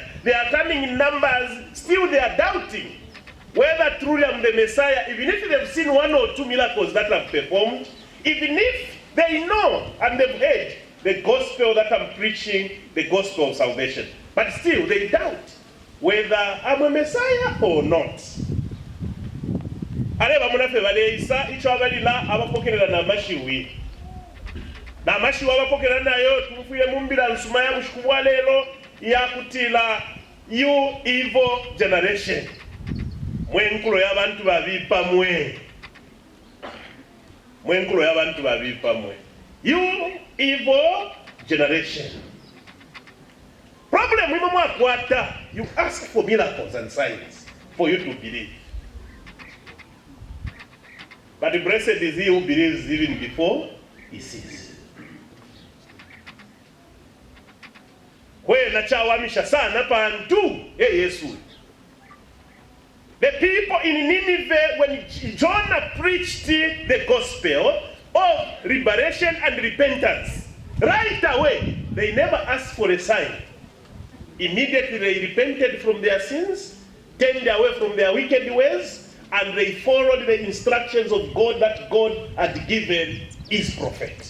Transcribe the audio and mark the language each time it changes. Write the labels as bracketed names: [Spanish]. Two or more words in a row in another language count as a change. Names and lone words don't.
[English] They are coming in numbers, still they are doubting whether truly I'm the Messiah, even if they've seen 1 or 2 miracles that I've performed, even if they know and they've heard the gospel that I'm preaching, the gospel of salvation. But still, they doubt whether I'm a Messiah or not. [Bemba] Areba munafe baleisa icho abalila abapokerera na mashiwi. Na mashiwi abapokerera nayo tumufuye mumbira nsuma ya mushikubwa lero ya kutila [English] you evil generation. [Bemba] Mwenkulo y'abantu babipa mwe. Mwenkulo y'abantu babipa mwe. [English] You evil generation. Problem [Bemba] we mwa kwata, [English] you ask for miracles and signs for you to believe. But blessed is he who believes even before he sees. [Bemba] Kwe na chawamisha sana pantu Yesu. [English] The people in Nineveh, when Jonah preached the gospel of liberation and repentance, right away, they never asked for a sign. Immediately they repented from their sins, turned away from their wicked ways, and they followed the instructions of God that God had given his prophet.